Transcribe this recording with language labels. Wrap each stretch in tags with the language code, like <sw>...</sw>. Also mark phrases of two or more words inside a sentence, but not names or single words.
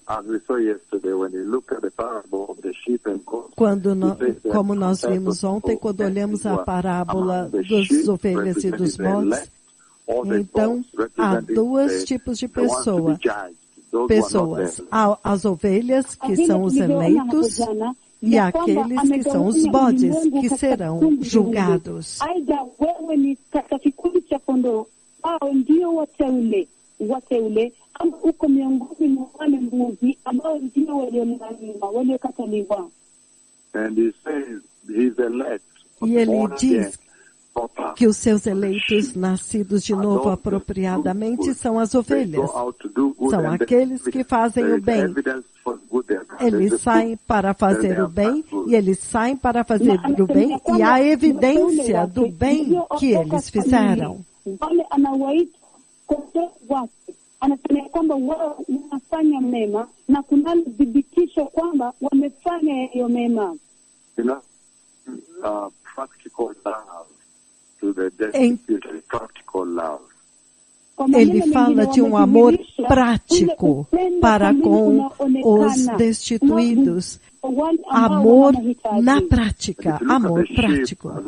<pt>Como nós vimos ontem, quando olhamos a parábola das ovelhas e dos bodes, então há 2 tipos de pessoas. Há as ovelhas, que são os eleitos, e aqueles que são os bodes, que serão julgados.</pt> <sw>Wateule ama uko miongoni mwa wale mbuzi ambao ndio waliokataliwa.</sw> <pt>E ele diz que os seus eleitos, nascidos de novo apropriadamente, são as ovelhas. São aqueles que fazem o bem. Eles saem para fazer o bem, e eles saem para fazer o bem, e há evidência do bem que eles fizeram.</pt> <sw>Anasema kwamba wao wanafanya mema na kuna dhibitisho kwamba wamefanya hiyo mema.</sw> <pt>Ele fala de um amor prático para com os destituídos. Amor na prática, amor prático.</pt>